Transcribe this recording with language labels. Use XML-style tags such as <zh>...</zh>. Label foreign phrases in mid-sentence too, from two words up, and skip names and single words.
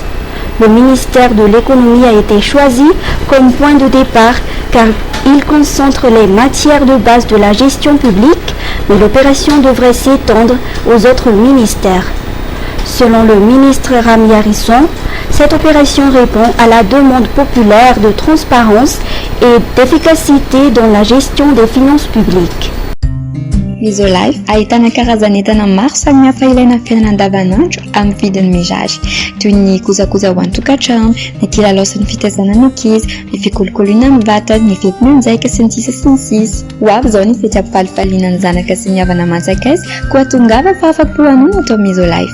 <fr>Le ministère de l'économie a été choisi comme point de départ car il concentre les matières de base de la gestion publique, mais l'opération devrait s'étendre aux autres ministères. Selon le ministre Rami Harrison, cette opération répond à la demande populaire de transparence et d'efficacité dans la gestion des finances publiques.</fr> <mg>Misolife ahitana karazan'entana maro samihafa ilaina fiainana andavanandro amin'ny vidiny mirary toy ny kojakoja ho an-tokantrano, ny kilalao sy ny fitaizana ny ankizy, ny fikolokoloina amin'ny vatana, ny fetim-monjaika sy ny sisa sy ny sisa. Ho avy izao ny fihetsam-palifaliana ny zanaka sy ny havana aman-tsakaizy koa tongava fa afa-po anoina atao Misolife.</mg>